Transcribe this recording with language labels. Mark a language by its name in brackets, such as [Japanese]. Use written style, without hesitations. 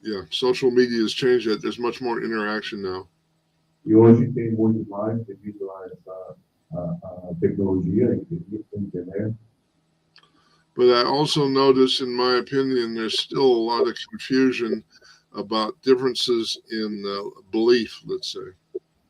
[English] Social media has changed that. There's much more interaction now. [Portuguese] E hoje tem muito mais devido a essa tecnologia, internet. [English] But I also notice, in my opinion, there's still a lot of confusion about differences in belief, let's say.